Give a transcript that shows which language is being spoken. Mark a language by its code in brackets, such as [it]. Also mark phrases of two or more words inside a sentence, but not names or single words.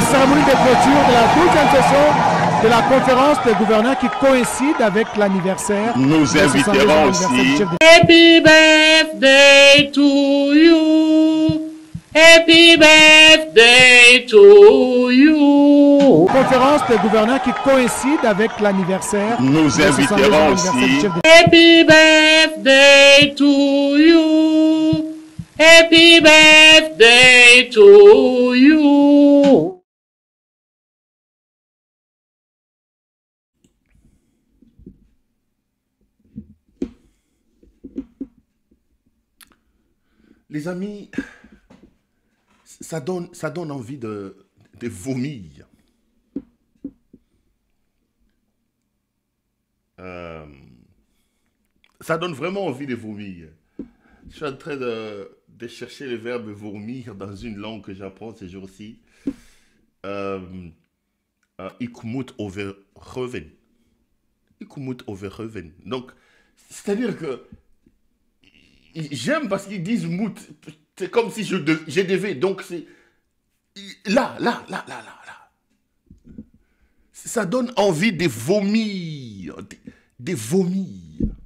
[fr] cérémonie de clôture de la 12e session de la conférence des gouverneurs qui coïncide avec l'anniversaire. Nous inviterons aussi. [en] Happy birthday to you. Happy birthday to you. [fr] Conférence des gouverneurs qui coïncide avec l'anniversaire. Nous inviterons aussi. [en] Happy birthday to you. Happy birthday to you. [fr] Les amis, ça donne envie de vomir. Ça donne vraiment envie de vomir. Je suis en train de chercher le verbe vomir dans une langue que j'apprends ces jours-ci. [nl] Ik moet overgeven. Ik moet overgeven. [fr] Donc, c'est-à-dire que j'aime parce qu'ils disent mout. C'est comme si je devais. Donc, c'est là. Ça donne envie de vomir. De vomir.